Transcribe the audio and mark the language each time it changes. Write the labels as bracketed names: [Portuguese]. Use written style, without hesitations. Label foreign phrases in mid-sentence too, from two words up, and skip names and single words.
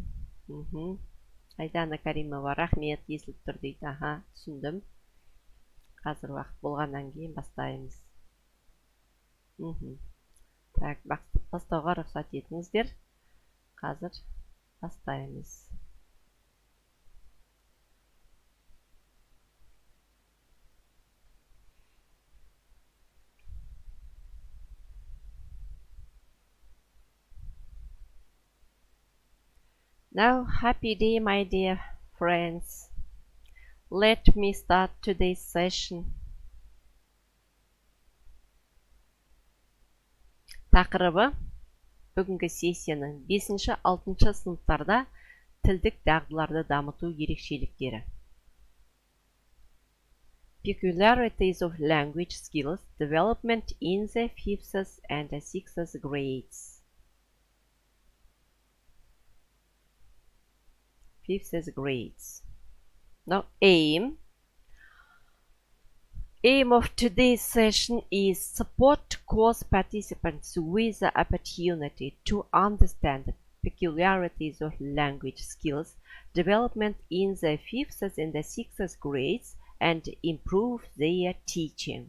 [Kazakh] Айдана Каримова, рахмет, естіліп тұр дейді. Түсіндім. Қазір уақыт болғаннан кейін бастаймыз. Так, бастауға рұқсат етіңіздер. Қазір бастаймыз. [English] Now, happy day, my dear friends. Let me start today's session. [Kazakh] Тақырыбы бүгінгі сессияның 5-6 сыныптарда тілдік дағдыларды дамыту ерекшеліктері. [English] Peculiarities of language skills development in the 5th and 6th grades. 5th grades. Now, aim of today's session is support course participants with the opportunity to understand the peculiarities of language skills development in the 5th and 6th grades and improve their teaching.